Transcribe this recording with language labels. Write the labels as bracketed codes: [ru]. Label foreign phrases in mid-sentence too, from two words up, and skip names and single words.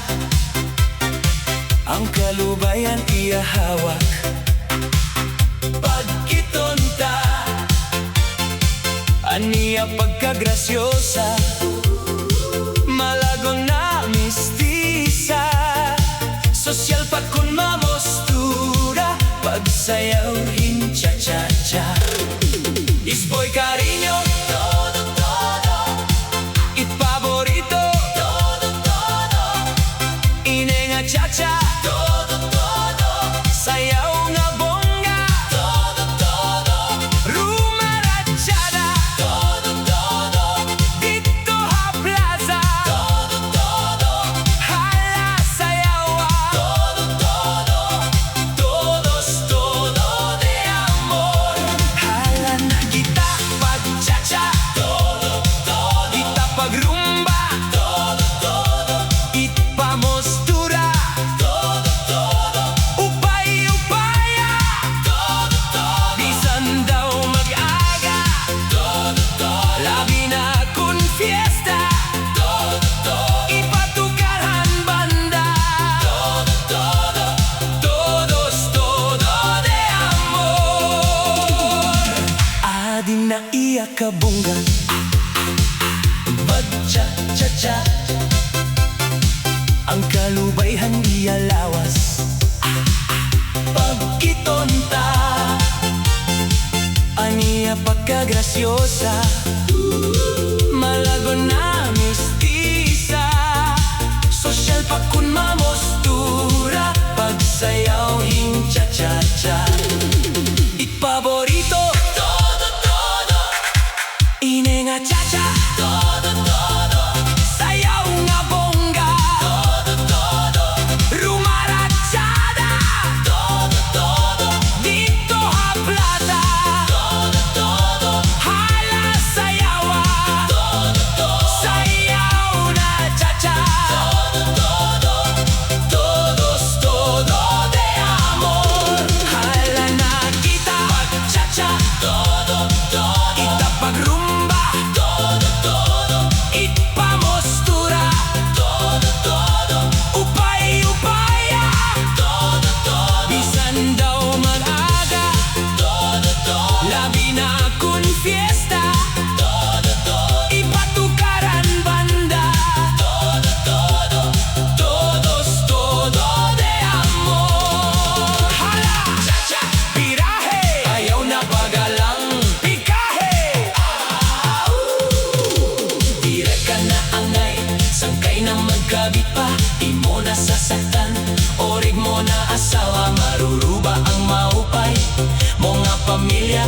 [war] Ang kalubayan iya hawak, pagkitonta. Aniya pagkagrasyosa, malagong na mistisa. Sosyal pa kun mamostura, pagsayaw hin cha-cha-cha. [es] Isboy cariño, todo, todo. It favorito, todo, todo. Inenga chacha, todo, todo. [war] Sayaw nga bongga, [es] todo, todo. Rumarachada, todo, todo. [war] Dito ha plaza, [es] todo, todo. [war] Hala sayawa, [es] todo, todo. Todos, todo de amor. [war] Hala na kita pag-cha-cha, [es] todo, todo. [war] Kita pag-rumba, [es] todo, todo. [war] Ipamostura, [es] todo, todo. [war] Upay-upaya, [es] todo, todo. [war] Bisan daw mag-aga, [es] todo, todo. [war] Labi na kun fiesta, [es] todo, todo. [war] Ipatukaran banda, [es] todo, todo. Todos, todo de amor. [war] Adi na iya kabungga, mag-cha-cha-cha. Ang kalubayhan iya lawas, pagkitonta. Aniya pagkagrasyosa, malago na mistisa. Sosyal pa kun mamostura, pagsayaw hin cha-cha-cha. Ipaborito, [es] todo, todo. Inenga chacha, todo, todo. [war] Sayaw nga bongga, [es] todo, todo. Rumarachada, todo, todo. [war] Dito ha plaza, [es] todo, todo. [war] Hala sayawa, [es] todo, todo. [war] Sayaw na chacha, [es] todo, todo. Todos, todo de amor. [war] Hala na kita mag-cha-cha, [es] todo, todo. [war] Kita pag-rumba, [es] todo, todo. [war] Ipamostura, [es] todo, todo. [war] Upay-upaya, [es] todo, todo. [war] Bisan daw mag-aga, [es] todo, todo. [war] Labi na kun fiesta, [es] todo, todo. [war] Ipatukaran banda, [es] todo, todo. Todos, todo de amor. [war] Hala, cha-cha, pirahe. Ayaw na pagalang pikahe. Dire ka na angay, sangkay na magkabit pa. Imo na sasaktan, orig mo na asawa. Maruruba ang maupay, mga pamilya.